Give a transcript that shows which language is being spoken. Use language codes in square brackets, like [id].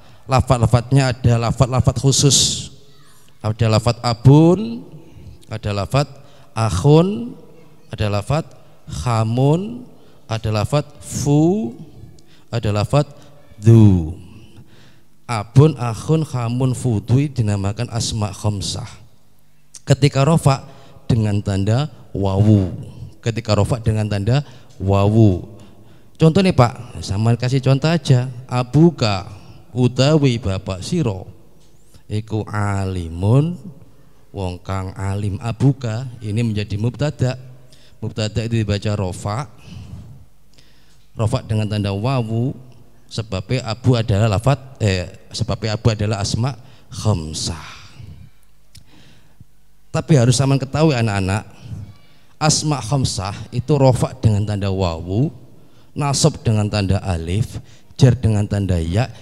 [id] Lafaz-lafaznya ada lafaz-lafaz khusus. Ada lafaz abun, ada lafaz akhun, ada lafaz khamun, ada lafaz fu, ada lafaz du. Abun, akhun, khamun, fu, du dinamakan asma khamsah. Ketika rafa dengan tanda wawu. Ketika rafa dengan tanda wawu. Contoh nih Pak, sama kasih contoh aja. [jv] Abuka utawi bapak siro iku alimun wong kang alim. [id] Abuka ini menjadi mubtada. Mubtada itu dibaca rafa. Rafa dengan tanda wawu sebabnya abu adalah lafaz sebabnya abu adalah asma khamsah. Tapi harus sama ketahui anak-anak, asma khamsah itu rafa dengan tanda wawu, nasab dengan tanda alif, jar dengan tanda ya.